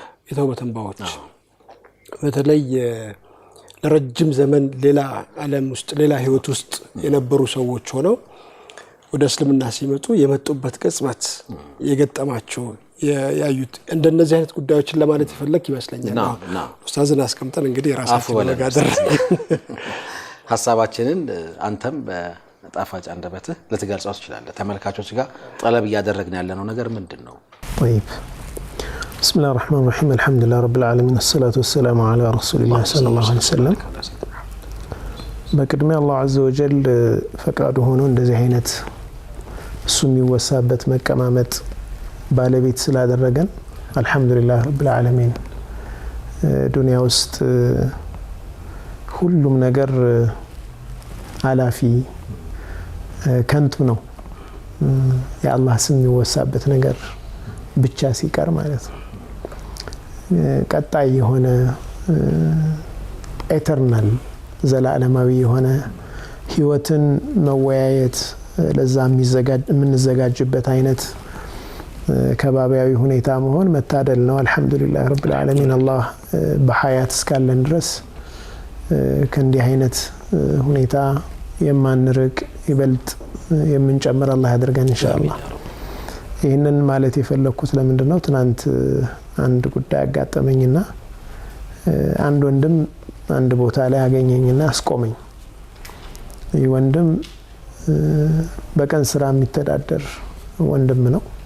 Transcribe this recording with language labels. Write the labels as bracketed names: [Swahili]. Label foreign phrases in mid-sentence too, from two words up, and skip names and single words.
[Amharic] የተውበት እንባዎች በተለይ ለረጅም ዘመን ሌላ ዓለም ውስጥ ሌላ ህይወት ውስጥ የነበሩ ሰዎች ሆነው ወደ እስልምና ሲመጡ የመጡበት ቅጽበት የገጠማቸው ያዩት እንደነዚህ አይነት ጉዳዮችን ለማለት ይፈልክ ይመስለኛል ኡስታዝን አስቀምጠን እንግዲህ ራሳችን ለጋደር ሐሳባችንን አንተም በጣፋጭ አንደበትህ ለተገልጻው ትችላለህ ተመልካቾች ጋር ጠለብ ያደረግን ያለነው ነገር ምንድነው [Arabic] طيب بسم الله الرحمن الرحيم الحمد لله رب العالمين الصلاه والسلام على رسول الله صلى الله عليه وسلم [Amharic] በቅድሚያ አላህ [Arabic] عز وجل [Amharic] ፈቃዱ ሆኖ እንደዚህ አይነት እሱ የሚወሳበት መቀማመጥ ባለቤት ስላደረገን [Arabic] الحمد لله رب العالمين [Amharic] ዱንያ ውስጥ ሁሉም ነገር አላፊ ከንቱ ነው የአላህ ስም የሚወሳበት ነገር ብቻ ሲቀር ማለት ነው ቀጣይ የሆነ ኤተርናል ዘላለማዊ የሆነ ህይወትን መወያየት ለዛ የምንዘጋጅበት አይነት ከባቢያዊ ሁኔታ መሆን መታደል ነው [Arabic] الحمد لله رب العالمين [Amharic] አላህ በሐያት እስካለን ድረስ ከእንዲህ አይነት ሁኔታ የማንርቅ ይበልጥ የምንጨምር አላህ ያድርገን ኢንሻአላህ ይህንን ማለት የፈለኩት ለምንድነው ትናንት አንድ ጉዳይ አጋጠመኝና አንድ ወንድም አንድ ቦታ ላይ አገኘኝና አስቆመኝ። ይህ ወንድም በቀን ስራ የሚተዳደር ወንድም ነው።